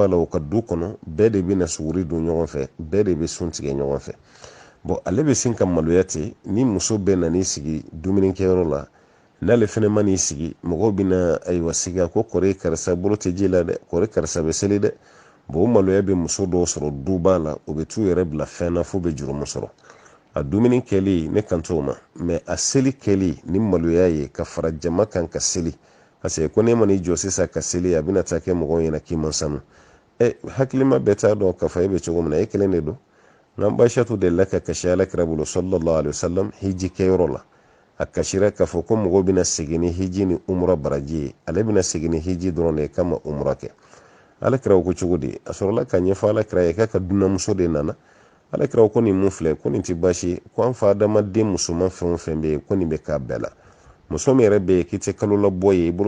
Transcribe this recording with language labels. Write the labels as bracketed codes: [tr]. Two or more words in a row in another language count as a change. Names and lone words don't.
[bm] b'a la u ka du kɔnɔ bɛɛ de bɛ na suguri don ɲɔgɔn fɛ bɛɛ de bɛ sun tigɛ ɲɔgɔn fɛ bon ale bɛ sin ka maloya ten ni muso bɛ na n'i sigi dumunikɛyɔrɔ la n'ale fana ma n'i sigi mɔgɔw bɛ na ayiwa sigi ko kɔrɔ karisa bolo tɛ ji la dɛ kɔrɔ karisa bɛ seli dɛ bon o maloya bɛ muso dɔw sɔrɔ duba la o bɛ t'u yɛrɛ bila fɛn na f'u bɛ jurumu sɔrɔ a dumuni kɛli ne kan t'o ma mais a seli kɛli ni maloya ye ka fara jama kan ka seli [fr] parce que [bm] ko ne ma n'i jɔ sisan ka seli a bɛna taa kɛ mɔgɔw ɲɛna k'i man sanu hakilima bɛɛ t'a dɔn k'a fɔ e bɛ cogo min na e kelen de don n'an Aishatu delila ka kasi alakira bolo [ar] صلى الله عليه وسلم [bm] hiji kɛyɔrɔ la a kasira k'a fɔ ko mɔgɔw bɛna segin ni hiji ni umra baraji ye ale bɛna segin ni hiji dɔrɔn de kama umra kɛ alakira ko cogo di a sɔrɔla ka ɲɛfɔ alakira ye k'a ka dunanmuso de nana alakira ko nin mun filɛ ko nin tɛ baasi ko an fa adamaden musoman fɛn o fɛn bɛ yen ko nin bɛ k'a bɛɛ la muso min yɛrɛ bɛ yen k'i tɛ kalo labɔ ye i bolo